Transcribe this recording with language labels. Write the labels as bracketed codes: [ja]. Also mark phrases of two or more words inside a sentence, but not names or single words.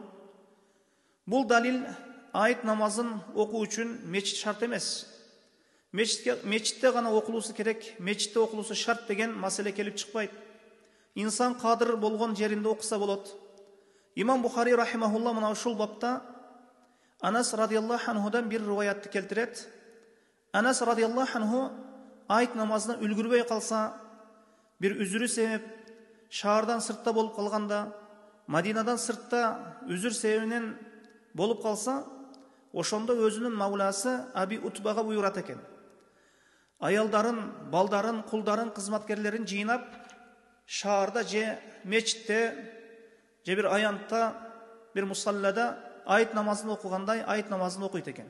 [ky] Бул далил айт намазын окуу үчүн мечит шарт эмес. Мечитте гана окулуусу керек, мечитте окулуусу шарт деген маселе келип чыкпайт. Инсан кадыр болгон жеринде окуса болот. Имам Бухари рахимахулла мына ушул бапта Анас [ar] رضي الله عنه [ky] бир риваятты келтирет. Анас [ar] رضي الله عنه [ky] айт намазына үлгүрбөй калса, бир үзүрү себеп шаардан сыртта болуп калганда, Мадинадан сыртта үзүр себебинен болуп калса, ошондо өзүнүн мавласы Аби Утбага буйрат экен. аялдарын, балдарын, кулдарын, кызматкерлерин жыйнап, шаарда же мечитте, же бир аянтта, бир мусаллада айт намазын окугандай айт намазын окуйт экен.